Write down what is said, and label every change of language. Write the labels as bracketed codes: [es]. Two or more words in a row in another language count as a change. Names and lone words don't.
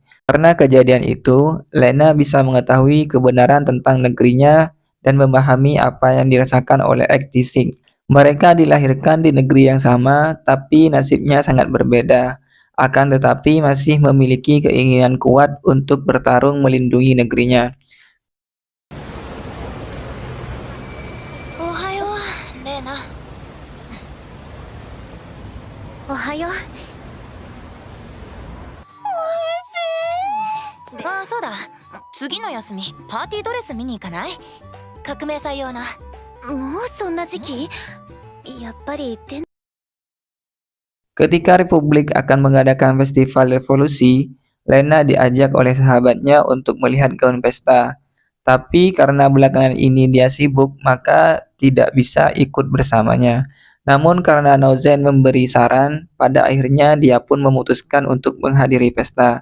[id] Karena kejadian itu, Lena bisa mengetahui kebenaran tentang negerinya dan memahami apa yang dirasakan oleh Ektisik. Mereka dilahirkan di negeri yang sama, tapi nasibnya sangat berbeda. Akan tetapi masih memiliki keinginan kuat untuk bertarung melindungi negerinya. [ja] おはようレーナ。おはよう。ああ、そうだ。次の休みパーティードレス見に行かない？革命祭用な。もうそんな時期？やっぱり言って。 [id] Ketika Republik akan mengadakan festival revolusi, Lena diajak oleh sahabatnya untuk melihat gaun pesta. Tapi karena belakangan ini dia sibuk, maka tidak bisa ikut bersamanya. Namun karena Nouzen memberi saran, pada akhirnya dia pun memutuskan untuk menghadiri pesta.